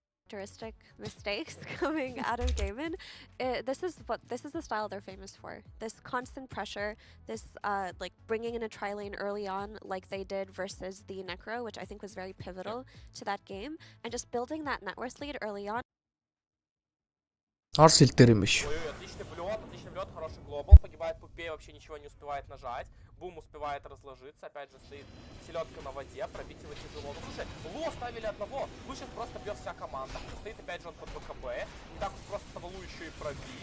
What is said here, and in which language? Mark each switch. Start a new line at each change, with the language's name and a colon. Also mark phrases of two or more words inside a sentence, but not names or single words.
English: uncharacteristic mistakes coming out of Kn1fe. This is the style they're famous for. This constant pressure, this like bringing in a tri-lane early on, like they did versus the Necro, which I think was very pivotal to that game, and just building that net worth lead early on.
Mongolian: Арс хил дээр юм биш.
Russian: Отличный влет, хороший глобал. Погибает Пупей, вообще ничего не успевает нажать. Бум успевает разложиться. Опять же стоит селедка на воде. Пробить его тяжело. Ну слушай, Лу оставили одного. Лу сейчас просто бьет вся команда. Стоит опять же он под БКБ. Не так просто Лу еще и пробить.